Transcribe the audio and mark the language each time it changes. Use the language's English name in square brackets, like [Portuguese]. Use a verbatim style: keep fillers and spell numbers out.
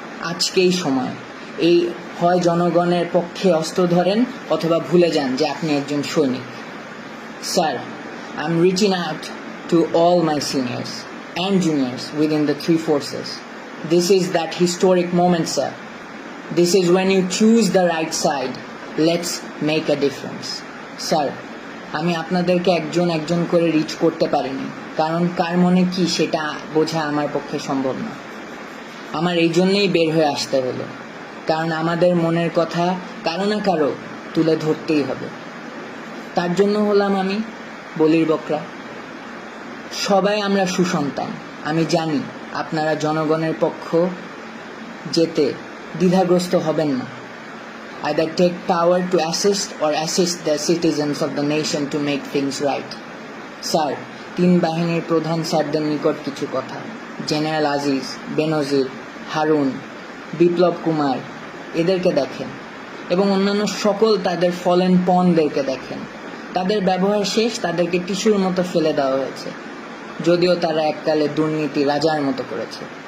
[Bangla] আজকেই সময়, এই হয় জনগণের পক্ষে অস্ত্র ধরেন অথবা ভুলে যান যে আপনি একজন সৈনিক। [English] Sir, I am reaching out to all my seniors and juniors within the three forces. This is that historic moment sir. This is when you choose the right side. Let's make a difference. [Bangla] Sir, আমি আপনাদেরকে একজন একজন করে rich করতে পারিনি, কারণ কার মনে কি সেটা বোঝা আমার পক্ষে সম্ভব না। আমার এই জন্যেই বের হয়ে আসতে হলো, কারণ আমাদের মনের কথা কারো না কারো তুলে ধরতেই হবে। তার জন্য হলাম আমি বলির বকরা। সবাই আমরা সুসন্তান। আমি জানি আপনারা জনগণের পক্ষ যেতে দ্বিধাগ্রস্ত হবেন না। [English] Either take power to assist or assist the citizens of the nation to make things right. [Bangla] Sir, তিন বাহিনীর প্রধান স্যারদের নিকট কিছু কথা। জেনারেল আজিজ, বেনজির, হারুন, বিপ্লব কুমার, এদেরকে দেখেন এবং অন্যান্য সকল তাদের ফলেন পনদেরকে দেখেন। তাদের ব্যবহার শেষ, তাদেরকে টিস্যুর মতো ফেলে দেওয়া হয়েছে, যদিও তারা এককালে দুর্নীতি রাজার মতো করেছে।